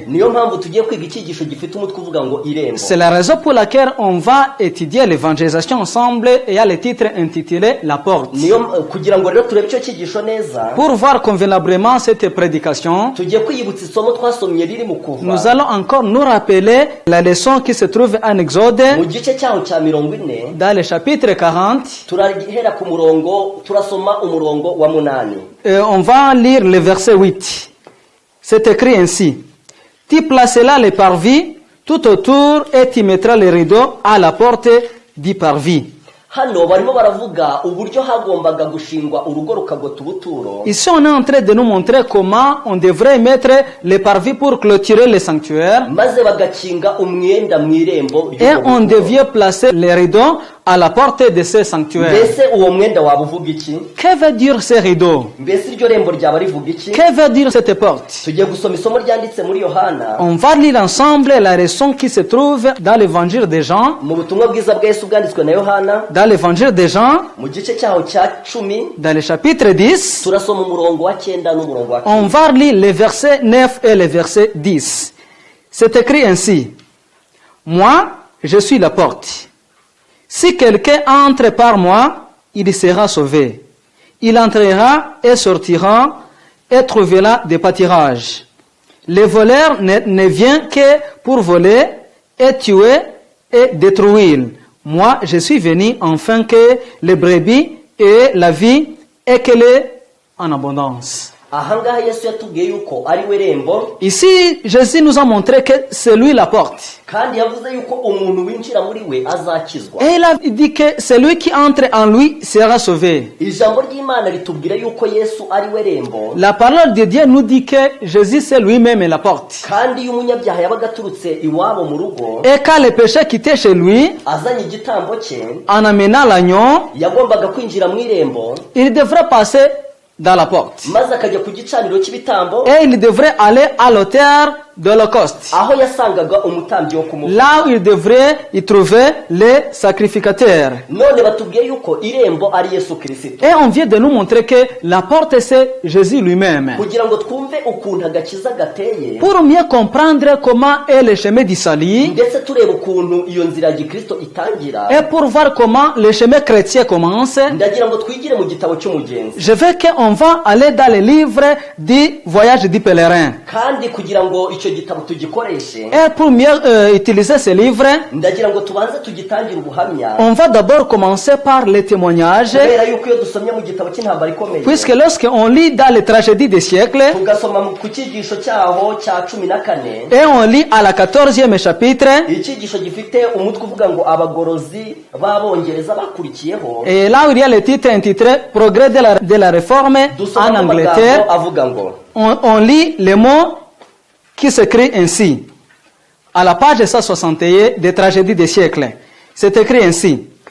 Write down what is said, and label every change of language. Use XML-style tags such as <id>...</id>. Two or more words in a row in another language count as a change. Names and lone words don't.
<rw>Niyo mpamvu tugiye kwiga icyigisho gifite umutwe uvuga ngo irembo.</rw> <fr>C'est la raison pour laquelle on va étudier l'évangélisation ensemble et il y a le titre intitulé La porte.</fr> <rw>Niyo kugira ngo rero turebe icyo cyigisho neza,</rw> <fr>Pour voir convenablement cette prédication,</fr> <rw>tugiye kwiyibutsa isomo twasomye riri mu kuva</rw> <fr>nous allons encore nous rappeler la leçon qui se trouve en Exode,</fr> <rw>mu gice cyaho cya 40.</rw> <fr>dans le chapitre 40.</fr> <rw>Turahera ku murongo, turasoma umurongo wa 8.</rw> <fr>Et on va lire le verset 8. C'est écrit ainsi. Tu placeras les parvis tout autour et tu mettras les rideaux à la porte du parvis.</fr> <rw>Hano barimo baravuga uburyo hagombaga gushingwa urugo rukagota ubuturo.</rw> <fr>Ici, on est en train de nous montrer comment on devrait mettre les parvis pour clôturer le sanctuaire.</fr> <rw>Maze bagakinga umwenda mu irembo</rw> <fr>Et on devait placer les rideaux à la porte de ce sanctuaire.</fr> <rw>Mbese uwo mwenda waba uvuga iki?</rw> <fr>Que veut dire ces rideaux?</fr> <rw>Mbese iryo rembo ryaba rivuga iki?</rw> <fr>Que veut dire cette porte?</fr> <rw>Tugiye gusoma isomo ryanditse muri Yohana,</rw> <fr>On va lire ensemble la leçon qui se trouve dans l'évangile de Jean.</fr> <rw>mu butumwa bwiza bwa Yesu bwanditswe na Yohana,</rw> <fr>Dans l'évangile de Jean,</fr> <rw>mu gice cyaho cya 10,</rw> <fr>dans le chapitre 10,</fr> <rw>turasoma umurongo wa 9 n'umurongo wa 10.</rw> <fr>on va lire les versets 9 et le verset 10. C'est écrit ainsi. Moi, je suis la porte. Si quelqu'un entre par moi, il sera sauvé. Il entrera et sortira et trouvera des pâtirages. Le voleur ne vient que pour voler et tuer et détruire. Moi, je suis venu afin que les brebis aient la vie et qu'elle est en abondance.</fr> <rw>ahangaha Yesu yatubwiye yuko ari we rembo,</rw> <fr>Ici, Jésus nous a montré que c'est lui la porte.</fr> <rw>kandi yavuze yuko umuntu winjira muri we azakizwa.</rw> <fr>Et il a dit que celui qui entre en lui sera sauvé.</fr> <rw>Ijambo ry'Imana ritubwira yuko Yesu ari we rembo,</rw> <fr>La parole de Dieu nous dit que Jésus c'est lui-même la porte.</fr> <rw>kandi iyo umunyabyaha yabaga aturutse iwabo mu rugo</rw> <fr>Et quand le péché quittait chez lui,</fr> <rw>azanye igitambo cye,</rw> <fr>en amenant l'agneau,</fr> <rw>yagombaga kwinjira mu irembo</rw> <fr>il devrait passer dans la porte.</fr> <rw>maze akajya ku gicaniro cy'ibitambo,</rw> <fr>Et il devrait aller à l'autel de l'Holocauste.</fr> <rw>aho yasangaga umutambyi wo kumuha.</rw> <fr>Là où il devrait y trouver les sacrificateurs.</fr> <rw>None batubwiye yuko irembo ari Yesu Kristo,</rw> <fr>Et on vient de nous montrer que la porte c'est Jésus lui-même.</fr> <rw>kugira ngo twumve ukuntu agakiza gateye,</rw> <fr>Pour mieux comprendre comment est le chemin du salut,</fr> <rw>ndetse tureba ukuntu iyo nzira ya Gikristo itangira,</rw> <fr>et pour voir comment le chemin chrétien commence,</fr> <rw>ndagira ngo twigire mu gitabo cy'umugenzi,</rw> <fr>je veux qu'on va aller dans le livre du voyage du pèlerin.</fr> <rw>kandi kugira ngo icyo gitabo tugikoreshe,</rw> <fr>Et pour mieux utiliser ce livre,</fr> <rw>ndagira ngo tubanze tugitangire ubuhamya,</rw> <fr>on va d'abord commencer par les témoignages,</fr> <rw>kubera yuko iyo dusomye mu gitabo cy'intambara ikomeye,</rw> <fr>puisque lorsqu'on lit dans les tragédies des siècles,</fr> <rw>tugasoma ku cyigisho cyaho cya 14,</rw> <fr>et on lit à la 14e chapitre,</fr> <rw>icyigisho gifite umutwe uvuga ngo abagorozi b'abongereza bakurikiyeho,</rw> <fr>et là où il y a le titre intitulé Progrès de la réforme en</fr> <rw>dusoma</rw> <fr>Angleterre,</fr> <rw>amagambo avuga ngo</rw> <fr>on lit les mots qui s'écrit ainsi. À la page 161 des tragédies des siècles, c'est écrit ainsi.</fr>